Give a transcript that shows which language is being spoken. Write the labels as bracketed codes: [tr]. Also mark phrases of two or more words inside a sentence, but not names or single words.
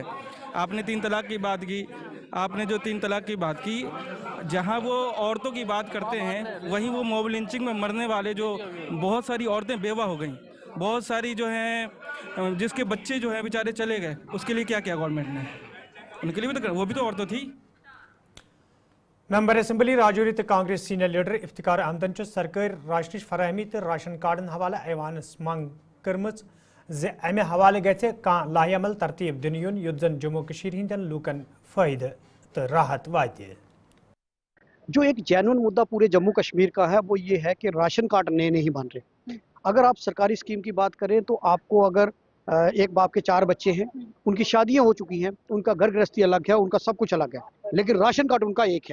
[hi] आपने 3 तलाक की बात की, आपने जो 3 तलाक की बात की, जहां वो औरतों की बात करते हैं, वहीं वो [en] mob lynching [hi] में मरने वाले जो बहुत सारी औरतें बेवा हो गई, बहुत सारी जो हैं जिसके बच्चे जो हैं बेचारे चले गए, उसके लिए क्या किया गवर्नमेंट ने? उनके लिए भी तो, वो भी तो औरतें थी। [en] member assembly [ks] राजौरी तो कांग्रेस [en] senior leader [ks] इफ्तिकार अहमदन सरकारी राशनच फराहमी तो राशन कार्डन हवाले ऐवानस मांग कर्म अमे हवाले गए लाहेअमल तरतीब दिन युन युत जन जम्मू कशीर हिंदन लूकन फायदे तो राहत वाते। [hi] जो एक जेन्युइन मुद्दा पूरे जम्मू कश्मीर का है वो ये है कि [en] ration card [hi] नए नहीं बन रहे। अगर आप [en] sarkari scheme [hi] की बात करें तो आपको अगर एक बाप के 4 बच्चे हैं, उनकी शादियां हो चुकी हैं, उनका घर गृहस्थी अलग है, उनका सब कुछ अलग है, लेकिन [en] ration card [hi] उनका एक है।